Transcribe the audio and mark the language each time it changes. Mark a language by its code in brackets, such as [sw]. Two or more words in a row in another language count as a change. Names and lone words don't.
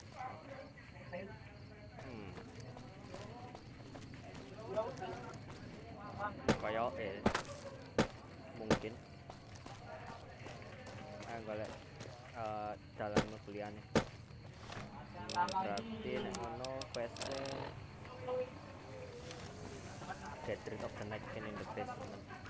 [jv] Kayak mungkin golek jalan kuliahane. Berarti nek ngono quest-e [en] Get rid of the naikin in the basement.